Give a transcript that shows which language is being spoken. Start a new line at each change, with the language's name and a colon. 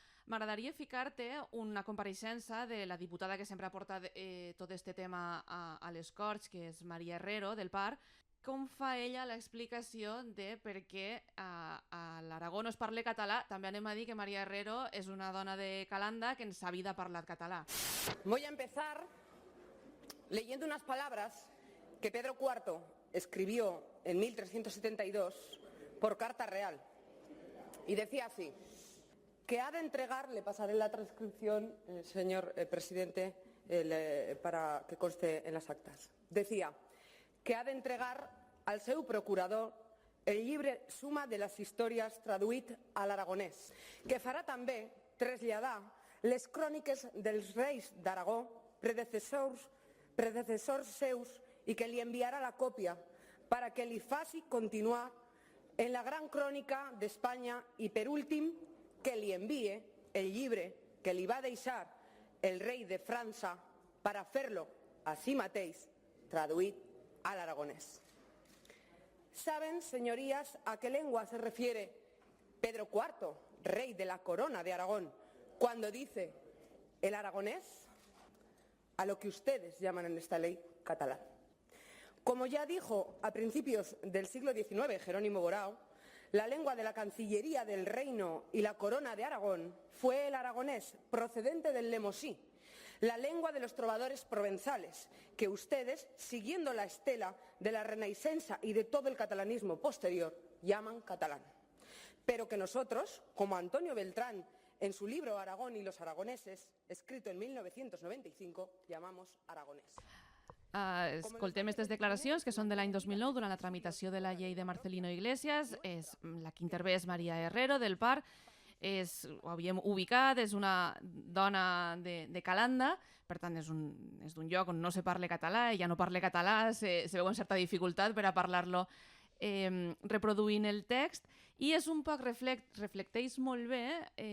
Catalan: M'agradaria ficar-te una compareixença de la diputada que sempre ha portat tot aquest tema a les Corts, que és Maria Herrero, del PAR. Com fa ella l'explicació de per què a l'Aragó no es parla català? També anem a dir que Maria Herrero és una dona de Calanda que en sa vida ha parlat català.
Spanish: Voy a empezar leyendo unas palabras que Pedro IV escribió en 1372 por carta real. Y decía así, que ha de entregar, le pasaré la transcripción, señor presidente, para que conste en las actas. Decía que
Catalan: ha de entregar al seu procurador el llibre suma de les històries traduït a l'aragonès, que farà també traslladar les cròniques dels reis d'Aragó, predecessors seus, i que li enviarà la còpia para que li faci continuar en la gran crònica d'Espanya i, per últim, que li envíe el llibre que li va deixar el rei de França para fer-lo a si mateix traduït al aragonés.
Spanish: ¿Saben, señorías, a qué lengua se refiere Pedro IV, rey de la corona de Aragón, cuando dice el aragonés? A lo que ustedes llaman en esta ley catalán. Como ya dijo a principios del siglo XIX Jerónimo Borao, la lengua de la Cancillería del Reino y la Corona de Aragón fue el aragonés, procedente del lemosí, la lengua de los trovadores provenzales, que ustedes, siguiendo la estela de la Renaissance y de todo el catalanismo posterior, llaman catalán. Pero que nosotros, como Antonio Beltrán, en su libro Aragón y los aragoneses, escrito en 1995, llamamos aragonés.
Catalan: Escoltem aquestes declaracions que són de l'any 2009 durant la tramitació de la llei de Marcelino Iglesias. La que intervé és Maria Herrero del PAR, ho havíem ubicat, és una dona de Calanda, per tant és d'un lloc on no se parla català, ella no parla català, se veu amb certa dificultat per a parlar-lo reproduint el text, i és un poc reflecteix molt bé